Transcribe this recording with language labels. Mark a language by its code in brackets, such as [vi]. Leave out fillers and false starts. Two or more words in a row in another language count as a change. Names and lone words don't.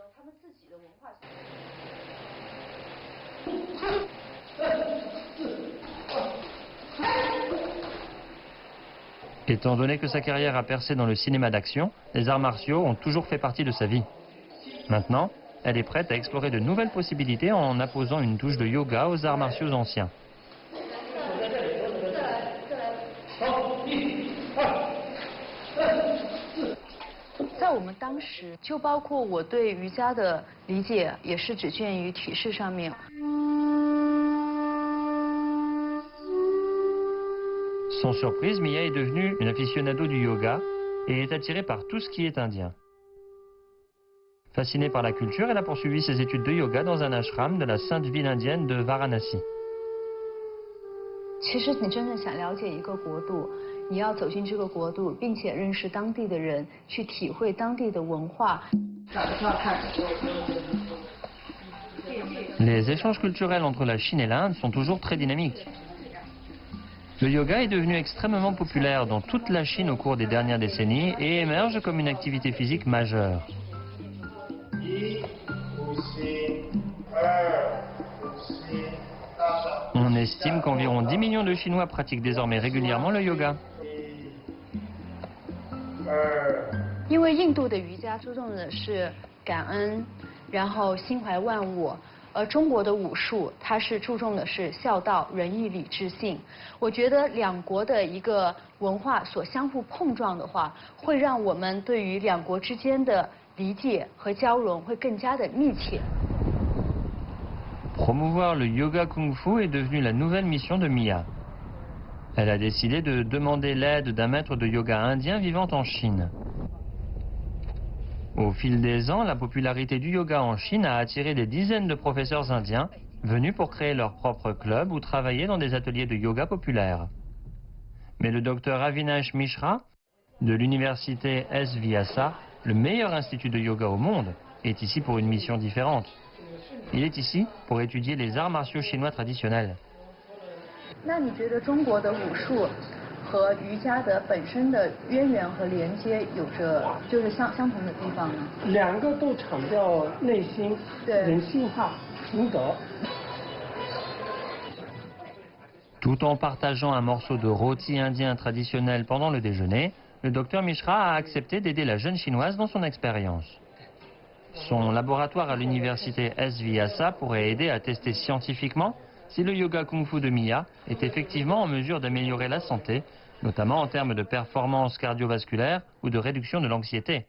[fr] Étant donné que sa carrière a percé dans le cinéma d'action, les arts martiaux ont toujours fait partie de sa vie. Maintenant, elle est prête à explorer de nouvelles possibilités en apposant une touche de yoga aux arts martiaux anciens. [zh] Dans 我们当时，就包括我对瑜伽的理解，也是只限于体式上面。 [fr] Sans surprise, Mia est devenue une aficionado du yoga et est attirée par tout ce qui est indien. Fascinée par la culture, elle a poursuivi ses études de yoga dans un ashram de la sainte ville indienne de Varanasi. [zh] 其实你真的想了解一个国度，你要走进这个国度，并且认识当地的人，去体会当地的文化。 [fr] Les échanges culturels entre la Chine et l'Inde sont toujours très dynamiques. Le yoga est devenu extrêmement populaire dans toute la Chine au cours des dernières décennies et émerge comme une activité physique majeure. On estime qu'environ 10 millions de Chinois pratiquent désormais régulièrement le yoga. [zh] 因为印度的瑜伽注重的是感恩，然后心怀万物， 中国的武术它是注重的是孝道、仁义、礼、智、信。我觉得两国的一个文化所相互碰撞的话，会让我们对于两国之间的理解和交融会更加的密切。 [fr] Promouvoir le yoga kung-fu est devenu la nouvelle mission de Mia. Elle a décidé de demander l'aide d'un maître de yoga indien vivant en Chine. Au fil des ans, la popularité du yoga en Chine a attiré des dizaines de professeurs indiens venus pour créer leur propre club ou travailler dans des ateliers de yoga populaires. Mais le docteur Avinash Mishra, de l'université S. Vyasa, le meilleur institut de yoga au monde, est ici pour une mission différente. Il est ici pour étudier les arts martiaux chinois traditionnels. [zh] 那你觉得中国的武术和瑜伽的本身的渊源和连接有着就是相同的地方呢？两个都强调内心、人性化、平等。 [fr] Tout en partageant un morceau de rôti indien traditionnel pendant le déjeuner, le docteur Mishra a accepté d'aider la jeune chinoise dans son expérience. Son laboratoire à l'université S. Vyasa pourrait aider à tester scientifiquement si le yoga kung-fu de Mia est effectivement en mesure d'améliorer la santé, notamment en termes de performance cardiovasculaire ou de réduction de l'anxiété.